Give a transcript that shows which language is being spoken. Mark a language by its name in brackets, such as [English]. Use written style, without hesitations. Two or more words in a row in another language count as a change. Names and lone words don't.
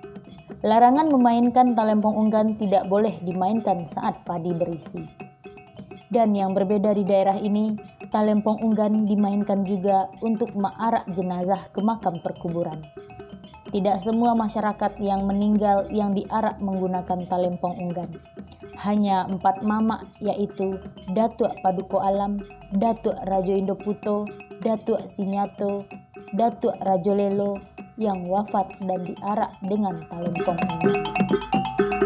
[Indonesian] Larangan memainkan talempong unggan tidak boleh dimainkan saat padi berisi. Dan yang berbeda di daerah ini, talempong unggan dimainkan juga untuk mengarak jenazah ke makam perkuburan. Tidak semua masyarakat yang meninggal yang diarak menggunakan talempong unggan. Hanya 4 mamak, yaitu Datuk Paduko Alam, Datuk Rajo Indoputo, Datuk Sinyato, Datuk Rajo Lelo yang wafat dan diarak dengan talempong unggan.